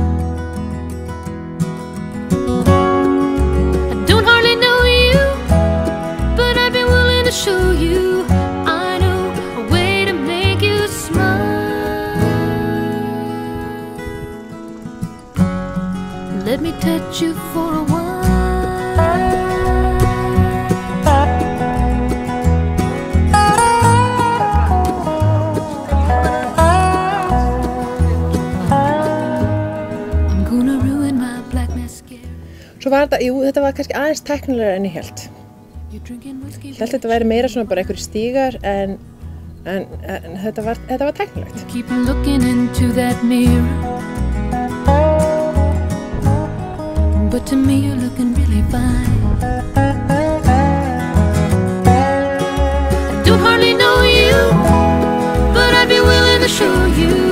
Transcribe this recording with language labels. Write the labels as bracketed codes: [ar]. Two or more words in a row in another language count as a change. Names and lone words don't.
[en] I don't hardly know you, but I'd be willing to show you. I know a way to make you smile. Let me touch you for a while. [is] Svo var þetta, þetta var kannski aðeins tæknilegra en ég held. Ég held að þetta væri meira svona bara einhverjir stígar en þetta var tæknilegt. [en] Keep looking into that mirror, but to me you're looking really fine. I don't hardly know you, but I'd be willing to show you.